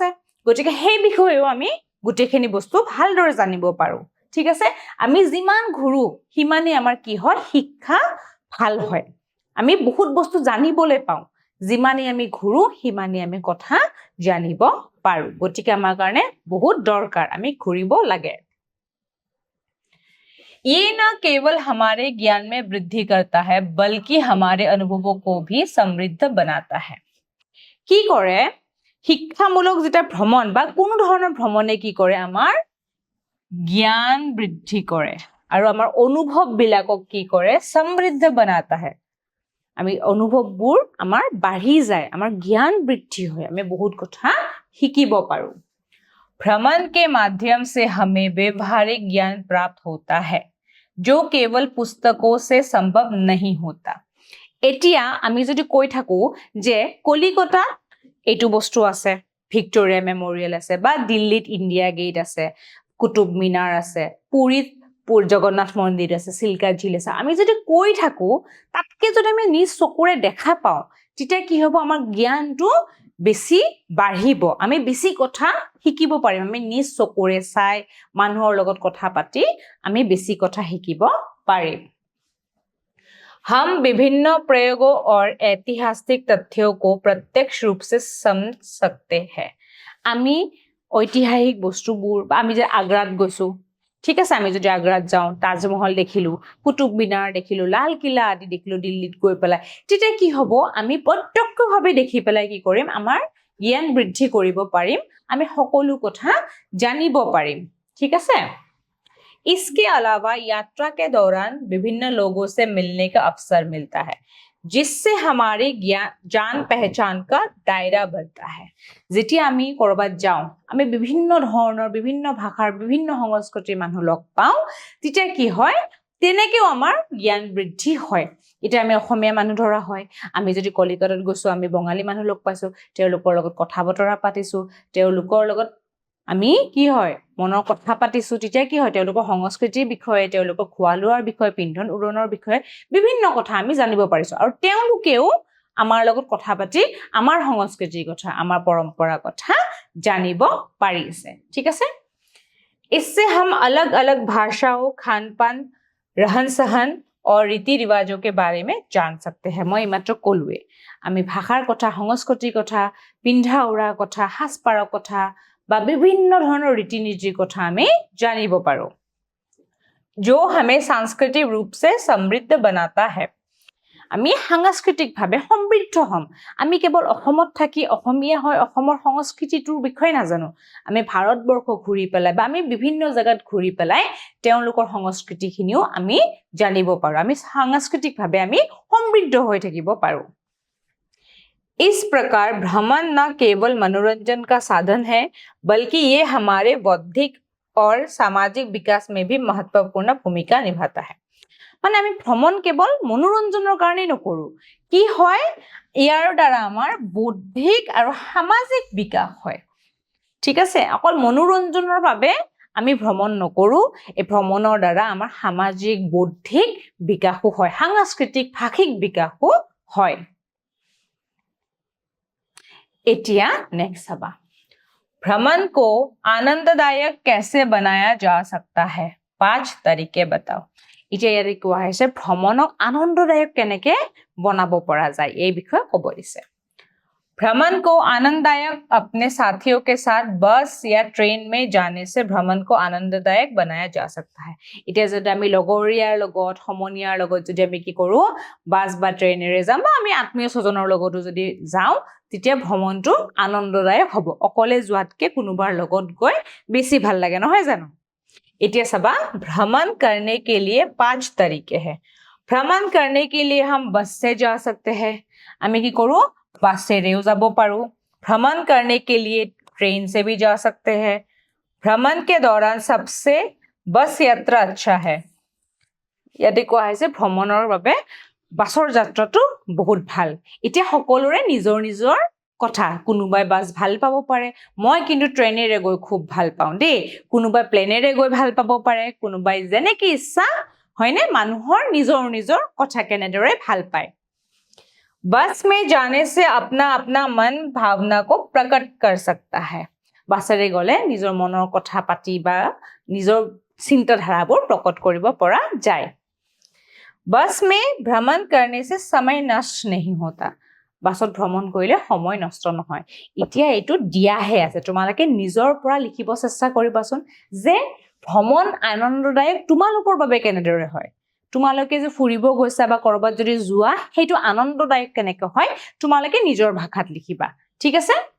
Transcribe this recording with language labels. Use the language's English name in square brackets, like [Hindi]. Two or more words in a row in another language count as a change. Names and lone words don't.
[Assamese] গতিকে সেই বিষয়েও আমি গোটেইখিনি বস্তু ভালদৰে জানিব পাৰোঁ। ঠিক আছে? আমি যিমান ঘূৰো সিমানেই আমাৰ কি হয়? শিক্ষা ভাল হয়। আমি বহুত বস্তু জানিবলৈ পাওঁ। যিমানেই আমি ঘূৰো সিমানেই আমি কথা জানিব পাৰোঁ। গতিকে আমাৰ কাৰণে বহুত দৰকাৰ, আমি ঘূৰিব লাগে। [Hindi] ये न केवल हमारे ज्ञान में वृद्धि करता है बल्कि हमारे अनुभवों को भी समृद्ध बनाता है। [Assamese] কি কৰে? শিক্ষামূলক যেটা ভ্ৰমণ বা কোনো ধৰণৰ ভ্ৰমণে কি কৰে? আমাৰ জ্ঞান বৃদ্ধি কৰে আৰু আমাৰ অনুভৱবিলাকক কি কৰে? [Hindi] সমৃদ্ধ बनाता है। [Assamese] আমি অনুভৱবোৰ আমাৰ বাঢ়ি যায়, আমাৰ জ্ঞান বৃদ্ধি হয়, আমি বহুত কথা শিকিব পাৰোঁ। [Hindi] भ्रमण के माध्यम से हमें व्यवहारिक ज्ञान प्राप्त होता है जो केवल पुस्तकों से संभव नहीं होता। [Assamese] এতিয়া আমি যদি কৈ থাকো যে কলিকতাত এইটো বস্তু আছে, ভিক্টোৰিয়া মেমৰিয়েল আছে, বা দিল্লীত ইণ্ডিয়া গেট আছে, কুতুব মিনাৰ আছে, পুৰীত জগন্নাথ মন্দিৰ আছে, চিল্কা ঝিল আছে, আমি যদি কৈ থাকো তাতকৈ যদি আমি নিজ চকুৰে দেখা পাওঁ, তেতিয়া কি হ'ব? আমাৰ জ্ঞানটো বেছি বাঢ়িব, আমি বেছি কথা শিকিব পাৰিম। আমি নিজ চকুৰে চাই মানুহৰ লগত কথা পাতি আমি বেছি কথা শিকিব পাৰিম। [Hindi] हम विभिन्न प्रयोगों और ऐतिहासिक तथ्यों को प्रत्यक्ष रूप से समझ सकते हैं। [Assamese] আমি ঐতিহাসিক বস্তুবোৰ বা আমি যে আগ্ৰাত গৈছো, ঠিক আছে, আমি যদি আগ্ৰাত যাওঁ, তাজমহল দেখিলো, কুতুব মিনাৰ দেখিলো, লাল কিল্লা আদি দেখিলো দিল্লীত গৈ পেলাই, তেতিয়া কি হ'ব? আমি প্ৰত্যক্ষভাৱে দেখি পেলাই কি কৰিম? আমাৰ জ্ঞান বৃদ্ধি কৰিব পাৰিম, আমি সকলো কথা জানিব পাৰিম। ঠিক আছে? [Hindi] इसके अलावा यात्रा के दौरान विभिन्न लोगों से मिलने का अवसर मिलता है जिससे हमारे जान पहचान का दायरा बढ़ता है। [Assamese] যেতিয়া আমি কৰবাত যাওঁ, আমি বিভিন্ন ধৰণৰ, বিভিন্ন ভাষাৰ, বিভিন্ন সংস্কৃতিৰ মানুহ লগ পাওঁ, তেতিয়া কি হয়? তেনেকেও আমাৰ জ্ঞান বৃদ্ধি হয়। এতিয়া আমি অসমীয়া মানুহ ধৰা হয়, আমি যদি কলিকতাত গৈছো, আমি বঙালী মানুহ লগ পাইছো, তেওঁলোকৰ লগত কথা বতৰা পাতিছো, তেওঁলোকৰ লগত আমি কি হয়? মনৰ কথা পাতিছো, তেতিয়া কি হয়? তেওঁলোকৰ সংস্কৃতিৰ বিষয়ে, তেওঁলোকৰ খোৱা লোৱাৰ বিষয়ে, পিন্ধন উৰণনৰ বিষয়ে বিভিন্ন কথা আমি জানিব পাৰিছো। আৰু তেওঁলোকেও আমাৰ লগত কথা পাতি আমাৰ সংস্কৃতিৰ কথা, আমাৰ পৰম্পৰাৰ কথা জানিব পাৰিছে। ঠিক আছে? [Hindi] इससे हम अलग अलग भाषाओं, खान पान, रहन सहन और रीति रिवाजों के बारे में जान सकते हैं। [Assamese] মই এইমাত্ৰ ক'লোৱে, আমি ভাষাৰ কথা, সংস্কৃতিৰ কথা, পিন্ধা উৰাৰ কথা, সাজপাৰৰ কথা বা বিভিন্ন ধৰণৰ ৰীতি নীতিৰ কথা আমি জানিব পাৰোঁ। [Hindi] जो हमें सांस्कृतिक रूप से समृद्ध बनाता है। [Assamese] আমি সাংস্কৃতিকভাৱে সমৃদ্ধ হ'ম। আমি কেৱল অসমত থাকি অসমীয়া হয় অসমৰ সংস্কৃতিটোৰ বিষয়ে নাজানো, আমি ভাৰতবৰ্ষ ঘূৰি পেলাই বা আমি বিভিন্ন জেগাত ঘূৰি পেলাই তেওঁলোকৰ সংস্কৃতিখিনিও আমি জানিব পাৰোঁ। আমি সাংস্কৃতিকভাৱে আমি সমৃদ্ধ হৈ থাকিব পাৰোঁ। [Hindi] इस प्रकार भ्रमण न केवल मनोरंजन का साधन है बल्कि ये हमारे बौद्धिक और सामाजिक विकास में भी महत्वपूर्ण भूमिका निभाता है [Assamese] মানে আমি ভ্ৰমণ কেৱল মনোৰঞ্জনৰ কাৰণে নকৰো কি হয় ইয়াৰ দ্বাৰা আমাৰ বৌদ্ধিক আৰু সামাজিক বিকাশ হয় ঠিক আছে অকল মনোৰঞ্জনৰ বাবে আমি ভ্ৰমণ নকৰো এই ভ্ৰমণৰ দ্বাৰা আমাৰ সামাজিক বৌদ্ধিক বিকাশো হয় সাংস্কৃতিক ভাষিক বিকাশো হয় এতিয়া নেক্সট চাবা [Hindi] भ्रमण को आनंददायक कैसे बनाया जा सकता है 5 तरीके बताओ [Assamese] এতিয়া ইয়াৰে কোৱা হৈছে ভ্ৰমণক আনন্দদায়ক কেনেকে বনাব পৰা যায় এই বিষয়ে ক'ব দিছে [Hindi] भ्रमण को आनंददायक अपने साथियों के साथ बस या ट्रेन में जाने से भ्रमण को आनंददायक बनाया जा सकता है [Assamese] এতিয়া যদি আমি লগৰীয়াৰ লগত সমনীয়াৰ লগত যদি আমি কি কৰো বাস বা ট্ৰেইনেৰে যাম বা আমি আত্মীয় স্বজনৰ লগতো যদি যাওঁ তেতিয়া ভ্ৰমণটো আনন্দদায়ক হ'ব অকলে যোৱাতকে কোনোবাৰ লগত গৈ বেছি ভাল লাগে নহয় জানো এতিয়া চাবা [Hindi] भ्रमण करने के लिए 5 तरीके हैं भ्रमण करने के लिए हम बस से जा सकते हैं [Assamese] আমি কি কৰো বাসেৰেও যাব পাৰো [Hindi] भ्रमण करने के लिए ट्रेन से भी जा सकते हैं भ्रमण के दौरान सबसे बस यात्रा अच्छा है [Assamese] ইয়াতে কোৱা হৈছে ভ্ৰমণৰ বাবে বাছৰ যাত্ৰাটো বহুত ভাল এতিয়া সকলোৰে নিজৰ নিজৰ কথা কোনোবাই বাস ভাল পাব পাৰে মই কিন্তু ট্ৰেইনেৰে গৈ খুব ভাল পাওঁ দেই কোনোবাই প্লেনেৰে গৈ ভাল পাব পাৰে কোনোবাই যেনেকৈ ইচ্ছা হয়নে মানুহৰ নিজৰ নিজৰ কথা কেনেদৰে ভাল পায় [Hindi] बस में जाने से अपना अपना मन भावना को प्रकट कर सकता है [Assamese] বাছেৰে গ'লে নিজৰ মনৰ কথা পাতি বা নিজৰ চিন্তাধাৰাবোৰ প্ৰকট কৰিব পৰা যায় [Hindi] बस में भ्रमण करने से समय नष्ट नहीं होता [Assamese] বাছত ভ্ৰমণ কৰিলে সময় নষ্ট নহয় এতিয়া এইটো দিয়াহে আছে তোমালোকে নিজৰ পৰা লিখিব চেষ্টা কৰিবাচোন যে ভ্ৰমণ আনন্দদায়ক তোমালোকৰ বাবে কেনেদৰে হয় তোমালোকে যে ফুৰিব গৈছা বা কৰবাত যদি যোৱা সেইটো আনন্দদায়ক কেনেকৈ হয় তোমালোকে নিজৰ ভাষাত লিখিবা ঠিক আছে